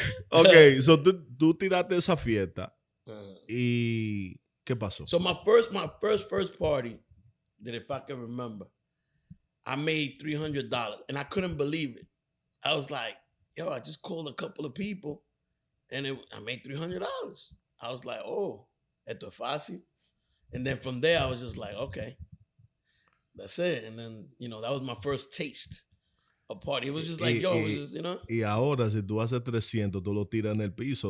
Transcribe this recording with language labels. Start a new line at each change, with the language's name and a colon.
English: Okay, so
Spanish: tú tiraste esa fiesta y ¿qué pasó?
English: So my first party, that if I can remember, I made $300 and I couldn't believe it. I was like, yo, I just called a couple of people and I made $300. I was like, oh,
Spanish: esto es fácil.
English: And then from there, I was just like, okay, that's it. And then, that was my first taste. A party. It was just like, it was just,
Spanish: Y ahora, si tú haces 300, tú lo tiras en el piso,